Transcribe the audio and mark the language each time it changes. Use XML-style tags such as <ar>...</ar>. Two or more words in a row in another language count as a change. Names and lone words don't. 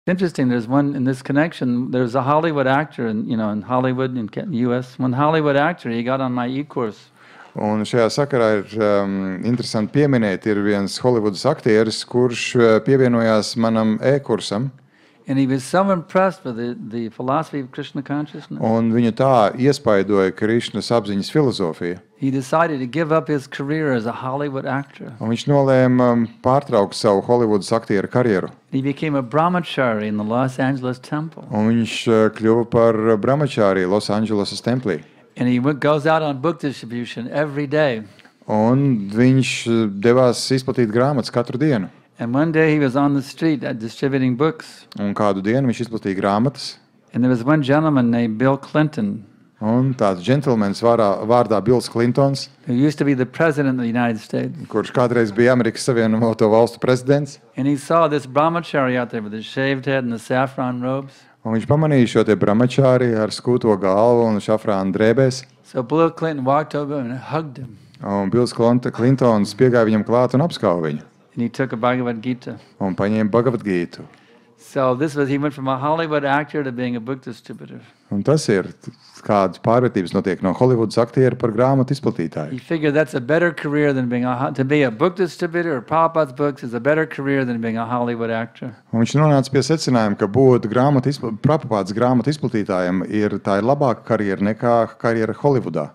<en>Interesting. There's one in this connection. There's a Hollywood actor, in Hollywood in U.S. One Hollywood actor, he got on my e-course.</en> <lv>Un šajā sakarā ir interesanti pieminēt, ir viens Holivudas aktieris, kurš pievienojās manam e-kursam.</lv> <en>And he was so impressed with the philosophy of Krishna consciousness.</en> <lv>Un viņu tā iespaidoja Krišnas apziņas filozofija.</lv> <en>He decided to give up his career as a Hollywood actor.</en> <lv>Un viņš nolēma pārtraukt savu Holivudas aktiera karjeru.</lv> <en>He became a brahmachari in the Los Angeles temple.</en> <lv>Un viņš kļuva par brahmachari Losandželosas templī.</lv> <en>And he goes out on book distribution every day.</en> <lv>Un viņš devās izplatīt grāmatas katru dienu.</lv> <en>And one day he was on the street distributing books.</en> <lv>Un kādu dienu viņš izplatīja grāmatas.</lv> <en>And there was one gentleman named Bill Clinton.</en> <lv>Un tāds džentlmenis vārdā Bills Clintons,</lv> <en>who used to be the president of the United States.</en> <lv>Kurš kādreiz bija Amerikas Savienoto Valstu prezidents.</lv> <en>And he saw this brahmachari out there with his shaved head and the saffron robes.</en> <lv>Un viņš pamanīja šo te brahmachari ar skūto galvu un šafrāna drēbēs.</lv> <en>So Bill Clinton walked over and hugged him.</en> <lv>Un Bills Clintons piegāja viņam klāt un apskauva viņu.</lv> <en>And he took a Bhagavad Gita.</en> <lv>Un paņēma Bhagavad Gītu.</lv> <en>So he went from a Hollywood actor to being a book distributor.</en> <lv>Un tas ir, kādas pārvērtības notiek no Holivudas aktiera par grāmatu izplatītāju.</lv> <en>He figured that's a better career than to be a book distributor or Prabhupada's books is a better career than being a Hollywood actor.</en> <lv>Un viņš nonāca pie secinājuma, ka būt Prabhupadas grāmatu izplatītājam tā ir labāka karjera nekā karjera Holivudā.</lv>